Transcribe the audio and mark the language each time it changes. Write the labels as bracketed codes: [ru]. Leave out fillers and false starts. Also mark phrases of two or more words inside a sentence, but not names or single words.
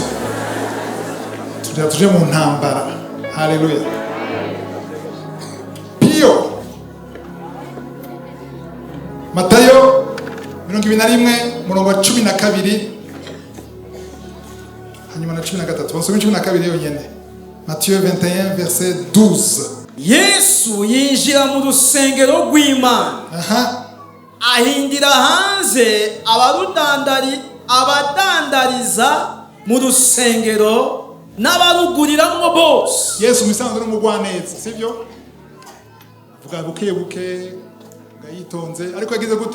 [rn] Tuje mu ntambara. Haleluya. Pio Matayo 21:12 hanyuma na 13. Basome 12 yonyene. [fr] Matthieu 21 verset 12. [rn] Yesu yinjira mu rusengero rw'Imana. Ahindira hanze abadandariza mu rusengero n'abaruguriramwo bose. Yesu misanzwe n'umugwaneza, sivyo? Vuga buke yitonze, ariko yagize gute?